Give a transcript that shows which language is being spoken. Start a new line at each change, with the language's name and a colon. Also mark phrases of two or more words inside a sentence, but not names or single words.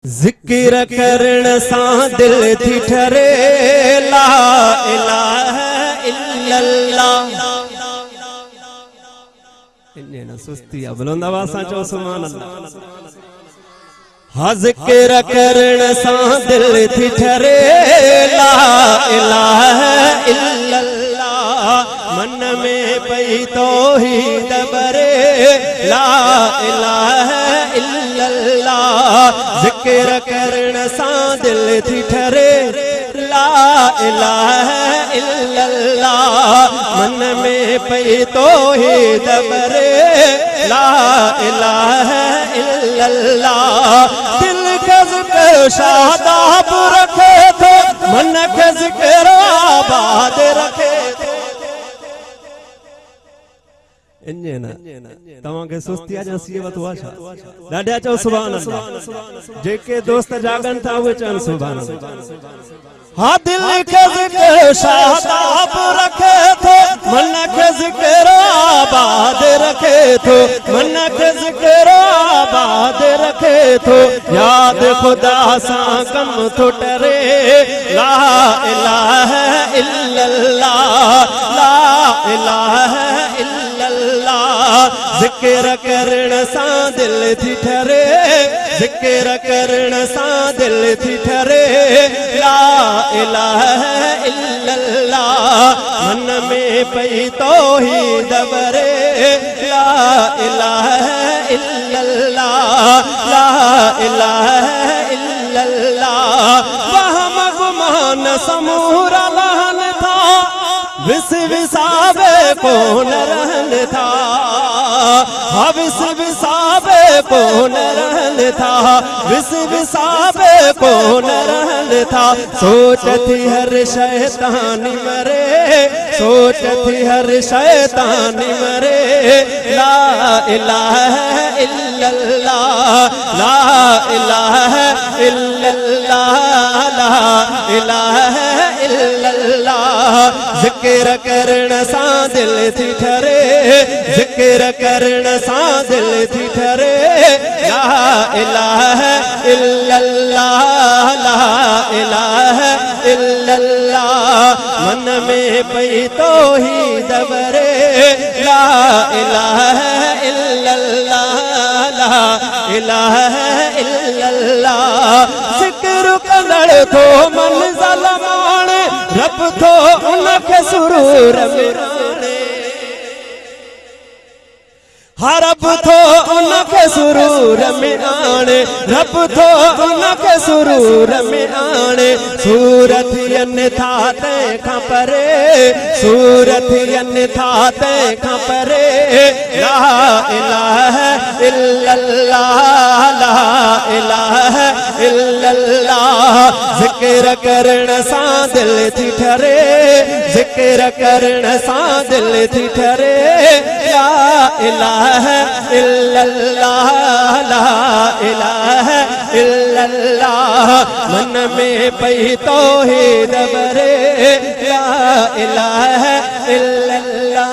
Sindhi: जिक्र करण सां दिल थी ठरे
Arabic: لا إله إلا الله.
Sindhi: इन्ने न सुस्ती बुलंद आवाज सां चओ
Arabic: سبحان الله.
Sindhi: हाँ जिक्र करण सां दिल थी ठरे
Arabic: لا إله إلا الله.
Sindhi: मन में पई तौहीद बरे
Arabic: لا إله إلا الله.
Sindhi: जिक्र करण सां दिल थी ठरे
Arabic: لا إله إلا الله.
Sindhi: मन में पई तौहीद बरे
Arabic: لا إله إلا الله.
Sindhi: दिल के ज़िक्र शादाब रखे थो, मन के ज़िक्र आबाद रखे थो। इन्ने न तव्हां खे सुस्ती आ सी वतो आ छा? ॾाढा चओ
Arabic: سبحان الله.
Sindhi: जेके दोस्त जागन था उहे चवनि
Arabic: سبحان الله.
Sindhi: हाँ दिल के ज़िक्र शादाब रखे थो, मन के ज़िक्र आबाद रखे थो। मन के ज़िक्र आबाद रखे थो। याद खुदा सां कम थो टरे
Arabic: لا إله إلا الله. لا إله إلا الله.
Sindhi: जिक्र करण सां दिल थी ठरे, जिक्र करण सां दिल थी ठरे
Arabic: لا إله إلا الله.
Sindhi: मन में पई तौहीद बरे
Arabic: لا إله إلا الله. لا إله إلا الله.
Sindhi: वहम गुमान समूरा लहन था, विस विसावे कौन रहन था। हाँ विस विसावे कौन रहन था, विस विसावे कौन रहन था। सोच थी हर शैतानी मरे, सोच थी हर शैतानी मरे
Arabic: لا إله إلا الله. لا إله إلا الله. لا إله إلا الله.
Sindhi: जिक्र करण सां दिल थी ठरे, जिक्र करण सां दिल थी ठरे
Arabic: لا إله إلا الله. لا إله إلا الله.
Sindhi: मन में पई तौहीद बरे
Arabic: لا إله إلا الله. لا إله إلا الله.
Sindhi: जिक्र कंदड़ थो मंज़िल माणे, रब थो उनखे सुरूर में राणे। रब थो उनखे सुरूर में आणे, रब थो उनखे सुरूर में आणे। सूरतियन था तंहिंखां परे, सूरतियन था तंहिंखां परे
Arabic: لا إله إلا الله. لا إله إلا الله.
Sindhi: जिक्र करण सां दिल थी ठरे, जिक्र करण सां दिल थी ठरे
Arabic: لا إله إلا الله. لا إله إلا الله.
Sindhi: मन में पई तौहीद बरे
Arabic: لا إله إلا الله.